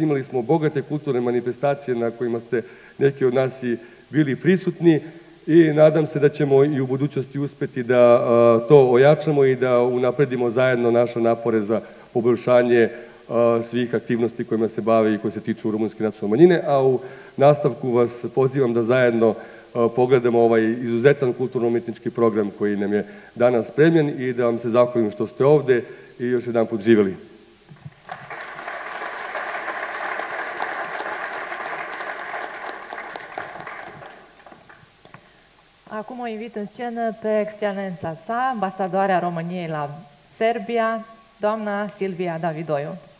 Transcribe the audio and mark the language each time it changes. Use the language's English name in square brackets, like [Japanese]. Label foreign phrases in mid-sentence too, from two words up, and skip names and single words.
[Serbian] Imali smo bogate kulturne manifestacije na kojima ste neki od nas i bili prisutni i nadam se da ćemo i u budućnosti uspeti da to ojačamo i da unapredimo zajedno naše napore za poboljšanje svih aktivnosti kojima se bave i koje se tiču rumunske nacionalne manjine, a u nastavku vas pozivam da zajedno pogledamo ovaj izuzetan kulturno-umetnički program koji nam je danas spremljen i da vam se zahvalim što ste ovde i još jedan put živjeli. [Romanian] Acum o invit în scenă pe excelența sa, ambasadoarea României la Serbia, doamna Silvia Davidoiu.